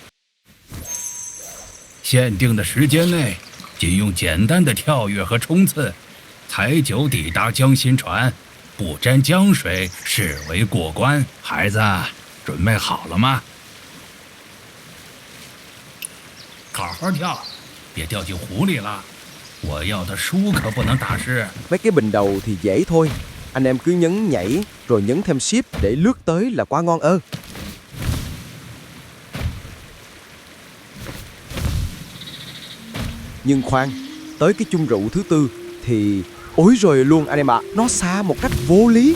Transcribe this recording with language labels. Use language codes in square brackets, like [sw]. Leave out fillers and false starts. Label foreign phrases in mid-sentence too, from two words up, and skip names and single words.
[zh] 限定的时间内，仅用简单的跳跃和冲刺，采酒抵达江心船，不沾江水视为过关。孩子，准备好了吗？好好跳，别掉进湖里了。我要的书可不能打湿。 [vi] Mấy cái bình đầu thì dễ thôi, anh em cứ nhấn nhảy rồi nhấn thêm ship để lướt tới là quá ngon ơ. Nhưng khoan, tới cái chung rượu thứ tư thì ối rồi luôn anh em ạ, nó xa một cách vô lý.